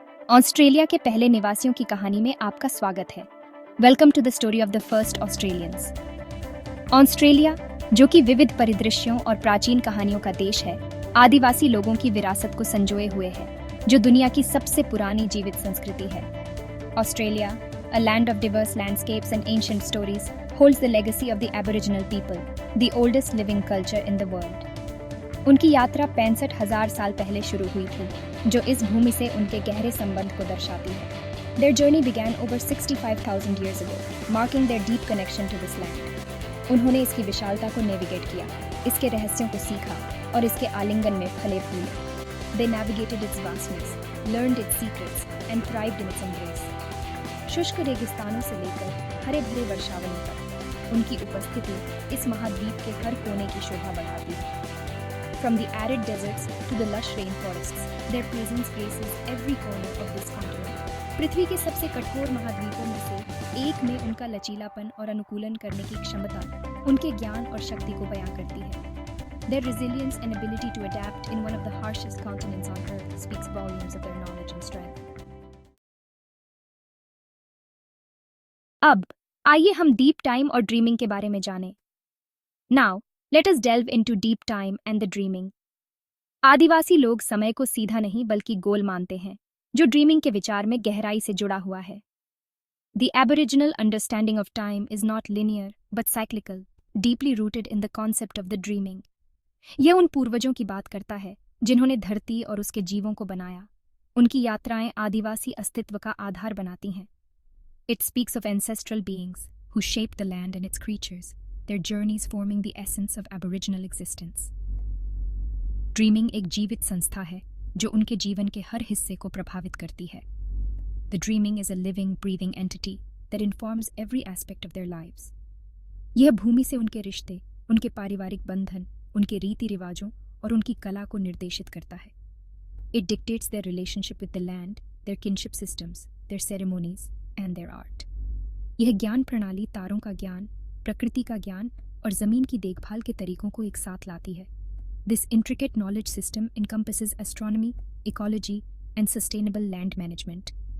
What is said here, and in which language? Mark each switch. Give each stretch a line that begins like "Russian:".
Hindi: Australia के पहले निवासियों की कहानी में आपका स्वागत है।
English: Welcome to the story of the first Australians.
Hindi: Australia, जो कि विविध परिदृश्यों और प्राचीन कहानियों का देश है, आदिवासी लोगों की विरासत को संजोए हुए है, जो दुनिया की सबसे पुरानी जीवित संस्कृति है।
English: Australia, a land of diverse landscapes and ancient stories, holds the legacy of the Aboriginal people, the oldest living culture in the world.
Hindi: उनकी यात्रा 65,000 साल पहले शुरू हुई थी, जो इस भूमि से उनके गहरे संबंध को दर्शाती है।
English: Their journey began over 65,000 years ago, marking their deep connection to this land.
Hindi: उन्होंने इसकी विशालता को नेविगेट किया, इसके रहस्यों को सीखा और इसके आलिंगन में फले फूले।
English: They navigated its vastness, learned its secrets, and thrived in its embrace.
Hindi: शुष्क रेगिस्तानों से लेकर हरे भरे वर्षावनों तक उनकी उपस्थिति इस महाद्वीप के हर कोने की शोभा बढ़ाती है।
English: From the arid deserts to the lush rainforests, their presence graces every corner of this continent.
Hindi: पृथ्वी के सबसे कठोर महाद्वीपों में से एक में उनका लचीलापन और अनुकूलन करने की क्षमता उनके ज्ञान और शक्ति को बयां करती है।
English: Their resilience and ability to adapt in one of the harshest continents on Earth speaks volumes of their knowledge and strength.
Hindi: अब आइए हम डीप टाइम और ड्रीमिंग के बारे में जानें।
English: Now let us delve into deep time and the dreaming.
Hindi: आदिवासी लोग समय को सीधा नहीं बल्कि गोल मानते हैं, जो ड्रीमिंग के विचार में गहराई से जुड़ा हुआ है।
English: The Aboriginal understanding of time is not linear but cyclical, deeply rooted in the concept of the dreaming.
Hindi: यह उन पूर्वजों की बात करता है जिन्होंने धरती और उसके जीवों को बनाया। उनकी यात्राएं आदिवासी अस्तित्व का आधार बनाती हैं।
English: It speaks of ancestral beings who shaped the land and its creatures, their journeys forming the essence of Aboriginal existence.
Hindi: Dreaming एक जीवित संस्था है जो उनके जीवन के हर हिस्से को प्रभावित करती है।
English: The dreaming is a living, breathing entity that informs every aspect of their lives.
Hindi: यह भूमि से उनके रिश्ते, उनके पारिवारिक बंधन, उनके रीति रिवाजों और उनकी कला को निर्देशित करता है।
English: It dictates their relationship with the land, their kinship systems, their ceremonies, and their art.
Hindi: यह ज्ञान प्रणाली तारों का ज्ञान, प्रकृति का ज्ञान और जमीन की देखभाल के तरीकों को एक साथ लाती है।
English: This intricate knowledge system encompasses astronomy, ecology, and sustainable land management.